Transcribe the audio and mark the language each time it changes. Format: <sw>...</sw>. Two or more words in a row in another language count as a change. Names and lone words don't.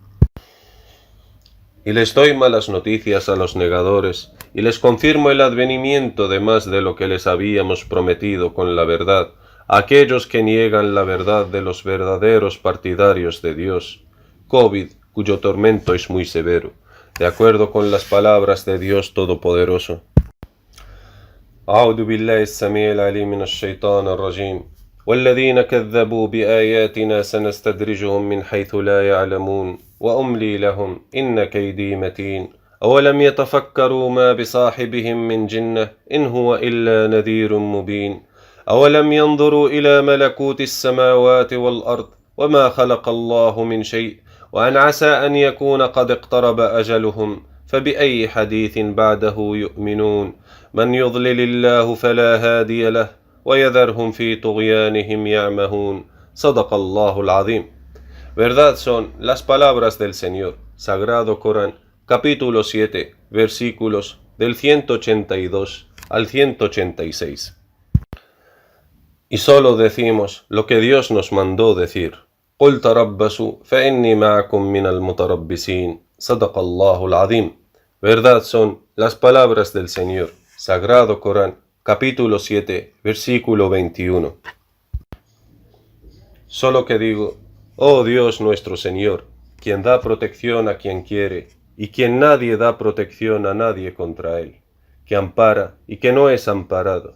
<es>Y les doy malas noticias a los negadores, y les confirmo el advenimiento de más de lo que les habíamos prometido con la verdad, a aquellos que niegan la verdad de los verdaderos partidarios de Dios, COVID, cuyo tormento es muy severo, de acuerdo con las palabras de Dios Todopoderoso.</es> <ar>أعوذ بالله السميع العليم من الشيطان الرجيم والذين كذبوا بآياتنا سنستدرجهم من حيث لا يعلمون وأملي لهم إن كيدي متين أولم يتفكروا ما بصاحبهم من جنة إن هو إلا نذير مبين أولم ينظروا إلى ملكوت السماوات والأرض وما خلق الله من شيء وأن عسى أن يكون قد اقترب أجلهم فبأي حديث بعده يؤمنون من يضلل الله فلا هادي له ويذرهم في طغيانهم يعمهون صدق الله العظيم.</ar> <es>Verdad son las palabras del Señor, Sagrado Corán, capítulo 7, versículos del 182 al 186. Y solo decimos lo que Dios nos mandó decir.</es> <ar>قُلْ تَرَبَّصُوا فَإِنِّي مَعَكُمْ مِنَ الْمُتَرَبِّصِينَ صدق الله العظيم.</ar> <es>Verdad son las palabras del Señor, Sagrado Corán, capítulo 7, versículo 21. Solo que digo, oh Dios nuestro Señor, quien da protección a quien quiere, y quien nadie da protección a nadie contra él, que ampara y que no es amparado.</es>